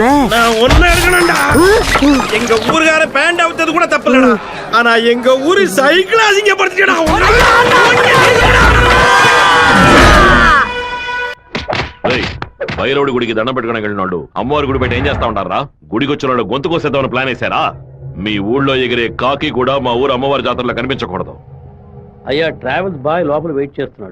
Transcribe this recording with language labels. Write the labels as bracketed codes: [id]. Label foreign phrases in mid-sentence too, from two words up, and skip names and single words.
[ta] நான் ஒண்ணு எடுக்கணும்டா. எங்க ஊருக்கார பேண்ட் அவுத்தது கூட தப்பு இல்லடா. ஆனா எங்க ஊரு சைக்கிள் அசிங்கப்படுத்திட்டா. [te] భైరవుడి గుడికి దండం పెట్టుకుని వెళ్ళినాడు. అమ్మవారి గుడి బయట ఏం చేస్తా ఉంటారా? గుడికి వచ్చిన వాళ్ళు గొంతు కోసేద్దామని ప్లాన్ వేశారా? మీ ఊళ్ళో ఎగిరే కాకి కూడా మా ఊరు అమ్మవారి జాతరలో కనిపించకూడదు. అయ్యా [en] travels boy [te] లోపల వెయిట్ చేస్తున్నాడు.